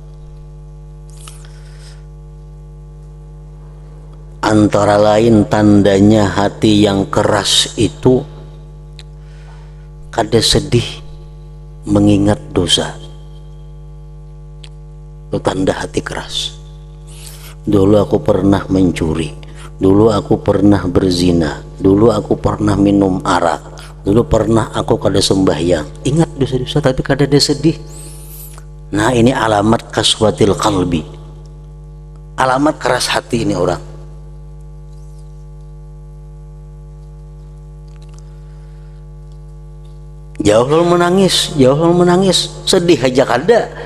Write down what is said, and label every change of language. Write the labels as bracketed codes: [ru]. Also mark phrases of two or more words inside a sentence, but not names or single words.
[id] Antara lain tandanya hati yang keras itu kada sedih mengingat dosa. Itu tanda hati keras. Dulu aku pernah mencuri, dulu aku pernah berzina, dulu aku pernah minum arak, dulu pernah aku kada sembahyang. Ingat dosa-dosa tapi kada ada sedih. Nah, ini alamat [ar] قسوة القلب, [id] alamat keras hati ini orang. Jauh menangis, sedih aja kada.